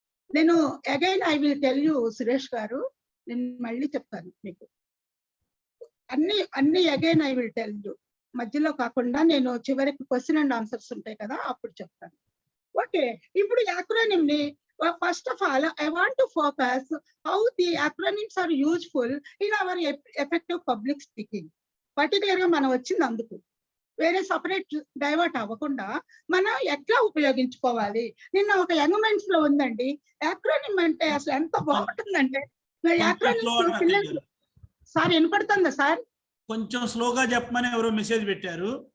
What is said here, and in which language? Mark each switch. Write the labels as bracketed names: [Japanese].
[English] నేను again I will tell you Suresh garu, [Telugu] నేను మళ్ళీ చెప్తాను మీకు అన్ని [English] Again I will tell you. [Telugu] మధ్యలో కాకుండా నేను చివరికి క్వశ్చన్ అండ్ ఆన్సర్స్ ఉంటాయి కదా, అప్పుడు చెప్తాను. ఓకే, ఇప్పుడు యాక్రోనిమ్ ని [English] First of all, I want to focus how the acronyms are useful in our effective public speaking. [Telugu] పర్టికులర్గా మనం వచ్చింది అందుకు, వేరే సపరేట్ డైవర్ట్ అవ్వకుండా మనం ఎట్లా ఉపయోగించుకోవాలి. నిన్న ఒక యంగ్ మైండ్స్ లో ఉందండి, యాక్రోనిమ్ అంటే అసలు ఎంత బాగుంటుందంటే, యాక్రోనిమ్స్ పిల్లలు సార్ వినపడుతుందా సార్? కొంచెం స్లోగా చెప్పమని ఎవరో మెసేజ్ పెట్టారు.